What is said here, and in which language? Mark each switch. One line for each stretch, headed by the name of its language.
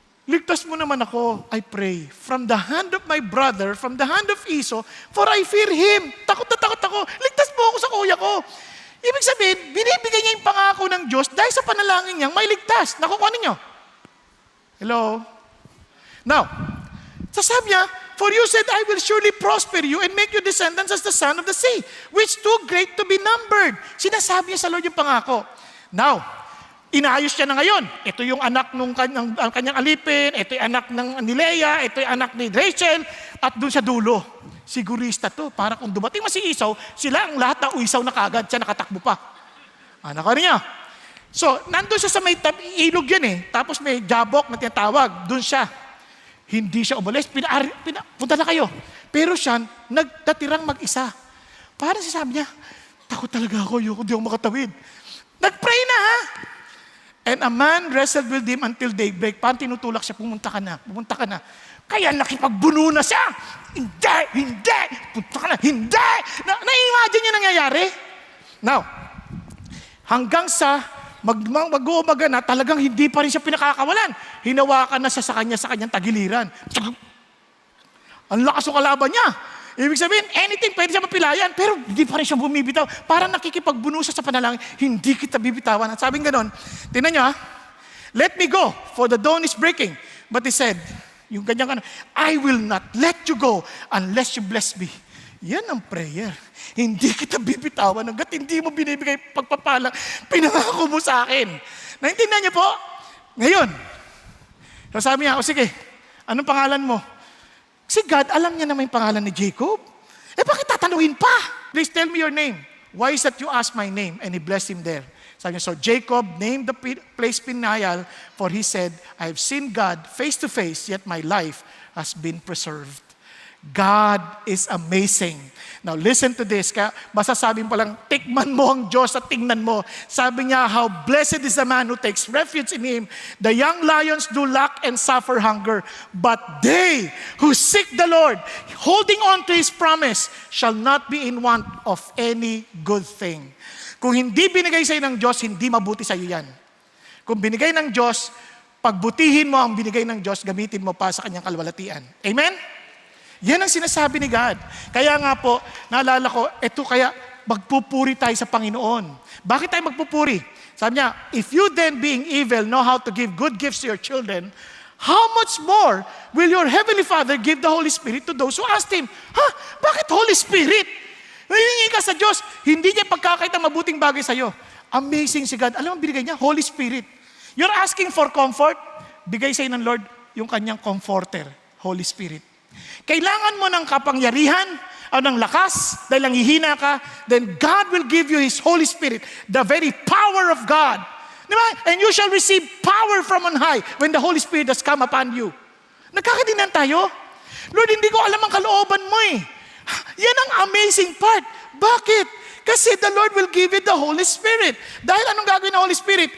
Filipino: ligtas mo naman ako,
English: I pray, from the hand of my brother, from the hand of Esau, for I fear him.
Filipino: Takot na takot ako. Ligtas mo ako sa kuya ko. Ibig sabihin, binibigay niya yung pangako ng Diyos dahil sa panalangin niyang may ligtas. Nakukuha ninyo? Hello?
English: Now,
Filipino: sasabi niya,
English: for you said, I will surely prosper you and make your descendants as the sand of the sea, which too great to be numbered.
Filipino: Sinasabi niya sa Lord yung pangako. Now, inaayos niya na ngayon. Ito yung anak ng kanyang alipin, ito yung anak ni Leah, ito yung anak ni Rachel, at doon sa dulo. Sigurista to, para kung dumating si Esau, sila ang lahat na uisaw na kagad, siya nakatakbo pa. Anak ka niya. So, nandun siya sa may ilog yan eh. Tapos may jabok na tinatawag, doon siya. Hindi siya umalis, punta na kayo. Pero siya, nagtatirang mag-isa. Parang sabi niya, takot talaga ako, hindi ako makatawid. Nag-pray na ha.
English: And a man wrestled with him until daybreak.
Filipino: Parang tinutulak siya, pumunta ka na. Kaya nakipagbuno na siya. Hindi, punta ka na, hindi. Na-imagine niyo nangyayari? Now, hanggang sa mag-uumaga na, talagang hindi pa rin siya pinakakawalan. Hinawakan na siya sa kanyang tagiliran. Ang lakas ng kalaban niya. Ibig sabihin, anything pwede siya mapilayan, pero hindi pa rin siya bumibitaw. Parang nakikipagbuno siya sa panalangin, hindi kita bibitawan. At sabing ganon, tingnan niyo ha,
English: let me go, for the dawn is breaking. But he said,
Filipino: yung ganyang
English: I will not let you go unless you bless me.
Filipino: Yan ang prayer. Hindi kita bibitawan hanggat hindi mo binibigay pagpapala. Pinangako mo sa akin. Naintindihan niyo po? Ngayon, sabi niya, sige, anong pangalan mo? Si God, alam niya naman yung pangalan ni Jacob. Bakit tatanungin pa?
English: Please tell me your name. Why is that you ask my name? And he blessed him there.
Filipino: Sabi niya,
English: so Jacob named the place Peniel, for he said, I have seen God face to face, yet my life has been preserved. God is amazing. Now listen to this.
Filipino: Kaya masasabi pa lang, tikman mo ang Diyos at tingnan mo. Sabi niya,
English: how blessed is the man who takes refuge in Him. The young lions do lack and suffer hunger, but they who seek the Lord, holding on to His promise, shall not be in want of any good thing.
Filipino: Kung hindi binigay sa'yo ng Diyos, hindi mabuti sa'yo yan. Kung binigay ng Diyos, pagbutihin mo ang binigay ng Diyos, gamitin mo pa sa kanyang kalwalatian. Amen? Yan ang sinasabi ni God. Kaya nga po, naalala ko, eto kaya magpupuri tayo sa Panginoon. Bakit tayo magpupuri? Sabi niya,
English: if you then being evil know how to give good gifts to your children, how much more will your Heavenly Father give the Holy Spirit to those who ask Him? Bakit Holy Spirit?
Filipino: Nahihingi ka sa Diyos, hindi niya pagkakait ang mabuting bagay sa'yo. Amazing si God. Alam mo, binigay niya? Holy Spirit.
English: You're asking for comfort,
Filipino: bigay sa'yo ng Lord yung kanyang comforter, Holy Spirit. Kailangan mo ng kapangyarihan o ng lakas dahil nanghihina ka,
English: then God will give you His Holy Spirit, the very power of God. Diba? And you shall receive power from on high when the Holy Spirit has come upon you.
Filipino: Nagkakaintindihan tayo? Lord, hindi ko alam ang kalooban mo eh. Yan ang amazing part. Bakit? Kasi
English: the Lord will give you the Holy Spirit.
Filipino: Dahil anong gagawin ng Holy Spirit?